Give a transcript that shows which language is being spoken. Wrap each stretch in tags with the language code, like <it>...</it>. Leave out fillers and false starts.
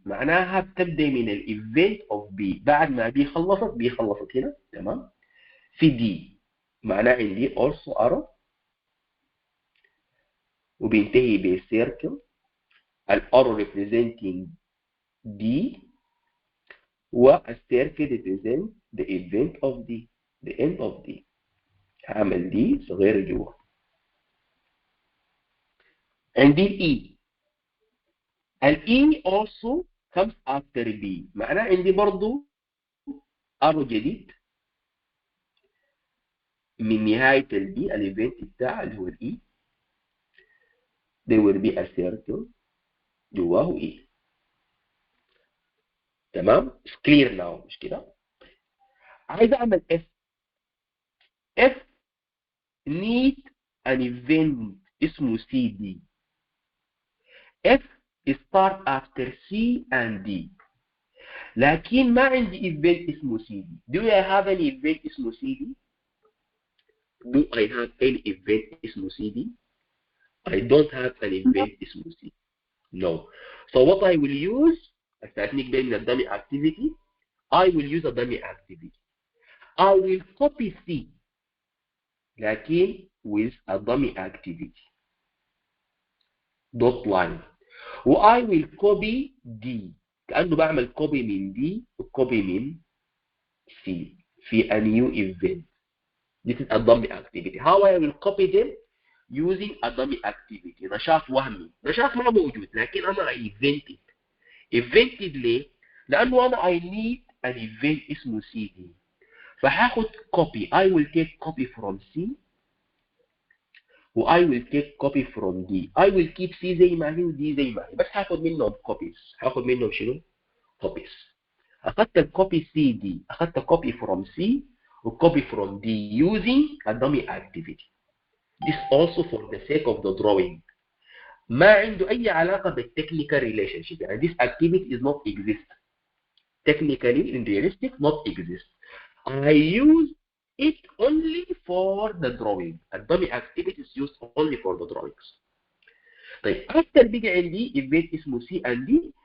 <ar>معناها بتبدأ من الإيفنت of B. بعد ما B خلصت B خلصت هنا. تمام. في D. معناها عندي also arrow. وبينتهي بسيركل. الارrow representing D. والسيركل</ar> <en>represent the event of D. The end of D.</en> <ar>هعمل D صغير جوا. عندي</ar> <en>E. E also comes after B.</en> <ar>معناه عندي برضو arrow جديد من نهاية B الايفنت بتاع اللي هو E.</ar> <en>There will be a circle</en> <ar>جواه</ar> <en>E.</en> <ar>تمام؟</ar> <en>It's clear now</en> <ar>مش كده؟ عايز اعمل F.</ar> <en>F need an event</en> <ar>اسمه</ar> <en>CD. F start after C and D.</en> <ar>لكن ما عندي event اسمه CD.</ar> <en>Do I have any event</en> <ar>اسمه</ar> <en>CD? Do I have any event اسمه CD? I don't have an event</en> <ar>اسمه</ar> <en>CD. No. So what I will use a technique</en> <ar>من الدمي</ar> <en>activity. I will use a dummy activity. I will copy C</en> <ar>لكن</ar> <en>with a dummy activity. Dot line. I will copy D.</en> <ar>كأنه بعمل copy من D وcopy من C في a new event.</ar> <en>This is a dummy activity. How I will copy them? Using a dummy activity.</en> <ar>نشاط وهمي. نشاط ما موجود لكن أنا invented.</ar> <en>Invented</en> <ar>ليه؟ لأنه أنا</ar> <en>I need an event</en> <ar>اسمه</ar> <en>CD.</en> <ar>فهاخد</ar> <en>copy. I will take copy from C. I will take copy from D. I will keep C</en> <ar>زي ما هي ودي زي ما هي. بس هاخد منهم copies. هاخد منهم شنو؟ copies. أخذت الكوبي سي دي. أخذت</ar> <en>copy from C وcopy from D using a dummy activity. This also for the sake of the drawing.</en> <ar>ما عنده أي علاقة بالtechnical relationship. يعني</ar> <en>this activity is not exist. Technically in realistic not exist. I use it only for the drawing. A dummy activity is used only for the drawings.</en> <ar>طيب</ar> <en>after</en> <ar>بيجي عندي</ar> <en>event</en> <ar>اسمه</ar> <en>C and D.</en>